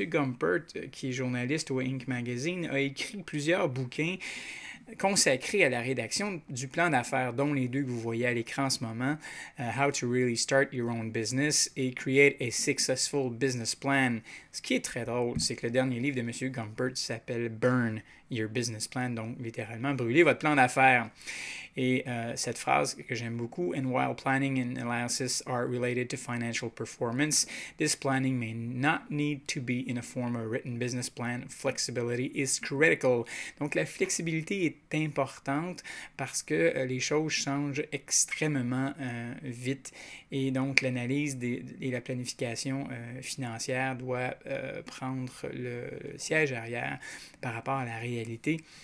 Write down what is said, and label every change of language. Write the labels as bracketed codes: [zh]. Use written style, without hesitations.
[fr] Gumpert, qui est journaliste au Inc. Magazine, a écrit plusieurs bouquins consacré à la rédaction du plan d'affaires, dont les 2 que vous voyez à l'écran en ce moment, How to Really Start Your Own Business et Create a Successful Business Plan. Ce qui est très drôle, c'est que le dernier livre de M. Gumpert s'appelle Burn Your Business Plan, donc littéralement brûler votre plan d'affaires. Et cette phrase que j'aime beaucoup, [en] And while planning and analysis are related to financial performance, this planning may not need to be in a form of written business plan. Flexibility is critical. [fr] Donc la flexibilité est importante parce que les choses changent extrêmement vite et donc l'analyse et la planification financière doit prendre le siège arrière par rapport à la réalité